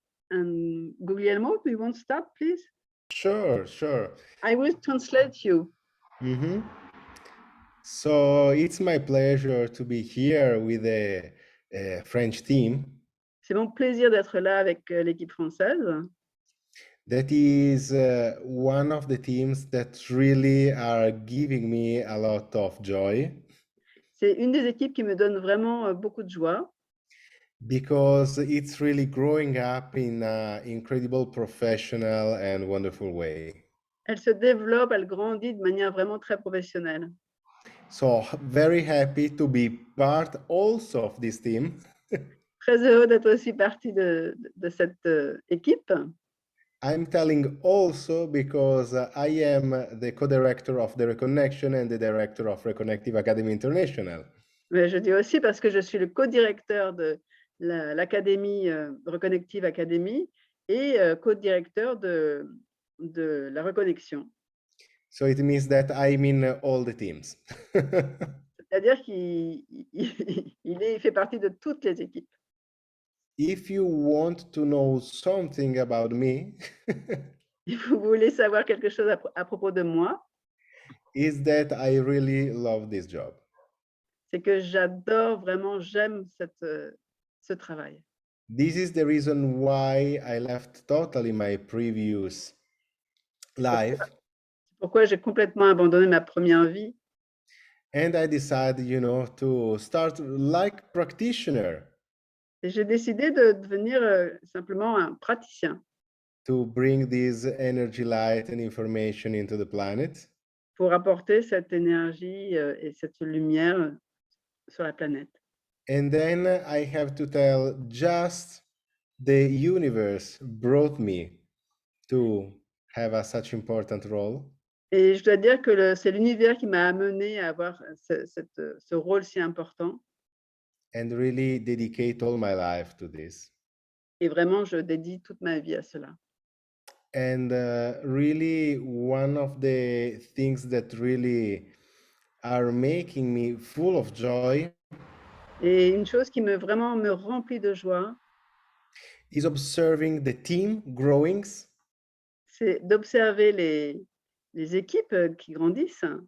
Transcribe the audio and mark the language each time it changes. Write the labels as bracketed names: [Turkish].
[English] And Guglielmo, do you want to start, please? Sure, sure. I will translate you. Mm-hmm. So it's my pleasure to be here with the French team. [French] C'est mon plaisir d'être là avec l'équipe française. [English] That is one of the teams that really are giving me a lot of joy. [French] C'est une des équipes qui me donne vraiment beaucoup de joie. [English] Because it's really growing up in an incredible professional and wonderful way. [French] Elle se développe, elle grandit de manière vraiment très professionnelle. [English] So very happy to be part also of this team. [French] Très heureux d'être aussi partie de cette équipe. [English] I'm telling also because I am the co-director of the Reconnection and the director of Reconnective Academy International. [French] Mais je dis aussi parce que je suis le co-directeur de l'Académie Reconnective Academy et co-directeur de la reconnexion. [English] So it means that I'm in all the teams. [French] C'est-à-dire qu'il fait partie de toutes les équipes. [English] If you want to know something about me, [French] Si vous voulez savoir quelque chose à propos de moi, [English] is that I really love this job. [French] C'est que j'adore vraiment, j'aime ce travail. [English] This is the reason why I left totally my previous life. [French] Pourquoi j'ai complètement abandonné ma première vie. [English] And I decided, you know, to start like practitioner. [French] Et j'ai décidé de devenir simplement un praticien. [English] To bring this energy, light and information into the planet. [French] Pour apporter cette énergie et cette lumière sur la planète. [English] And then I have to tell, just the universe brought me to have such important role. [French] Et je dois dire que c'est l'univers qui m'a amené à avoir ce rôle si important. [English] And really dedicate all my life to this. [French] Et vraiment, je dédie toute ma vie à cela. [English] And really, one of the things that really are making me full of joy. [French] Et une chose qui vraiment me remplit de joie. [English] Is observing the team growing. [French] C'est d'observer les équipes qui grandissent.